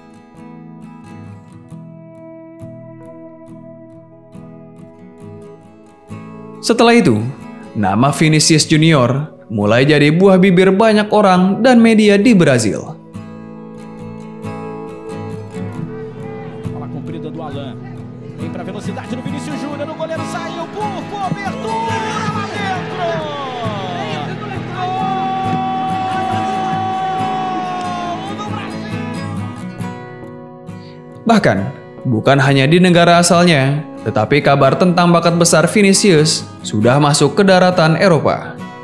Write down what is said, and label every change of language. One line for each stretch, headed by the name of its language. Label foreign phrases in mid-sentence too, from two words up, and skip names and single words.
Indonesian: Setelah itu, nama Vinicius Junior mulai jadi buah bibir banyak orang dan media di Brazil.
Portuguese: Bola comprida do Alan. Vem para velocidade do Vinicius Júnior, o goleiro saiu por cobertura lá dentro.
Indonesian: Bahkan, bukan hanya di negara asalnya, tetapi kabar tentang bakat besar Vinicius sudah masuk ke daratan Eropa.